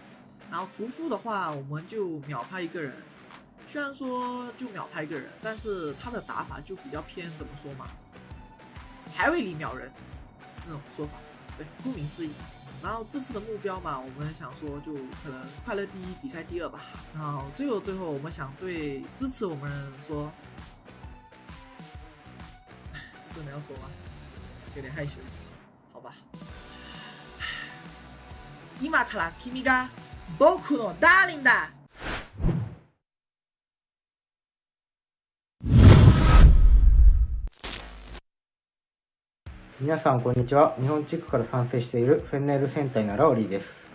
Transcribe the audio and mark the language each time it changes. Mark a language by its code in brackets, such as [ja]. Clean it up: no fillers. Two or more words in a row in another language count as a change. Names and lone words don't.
[zh] 然后屠夫的话，我们就秒拍一个人，虽然说就秒拍一个人，但是他的打法就比较偏怎么说嘛，排位里秒人那种说法，对，顾名思义。然后这次的目标嘛，我们想说就可能快乐第一，比赛第2吧。然后最后我们想对支持我们人说，真的要说吗？有点害羞，好吧。 [ja] 今から君が僕のダーリンだ。皆さんこんにちは。日本地区から参戦しているフェンネル戦隊のラオリーです。